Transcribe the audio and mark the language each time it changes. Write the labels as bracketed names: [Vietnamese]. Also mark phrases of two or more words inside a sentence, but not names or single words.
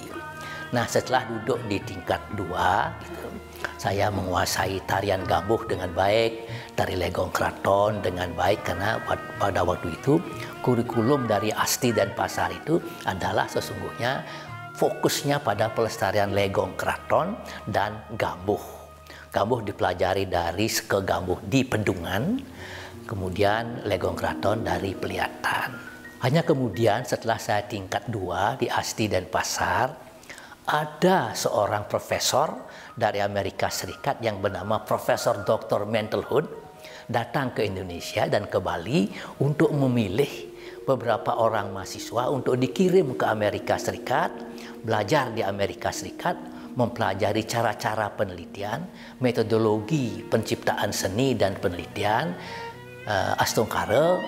[Indonesian] Nah, setelah duduk di tingkat 2, gitu, saya menguasai tarian gambuh dengan baik, tari legong kraton dengan baik, karena pada waktu itu kurikulum dari ASTI Denpasar itu adalah sesungguhnya fokusnya pada pelestarian legong kraton dan gambuh. Gambuh dipelajari dari seke gambuh di Pedungan, kemudian legong kraton dari Peliatan. Hanya kemudian setelah saya tingkat 2 di ASTI Denpasar, ada seorang profesor dari Amerika Serikat yang bernama Profesor Dr. Mantelhood datang ke Indonesia dan ke Bali untuk memilih beberapa orang mahasiswa untuk dikirim ke Amerika Serikat, belajar di Amerika Serikat, mempelajari cara-cara penelitian, metodologi penciptaan seni dan penelitian Astungkara.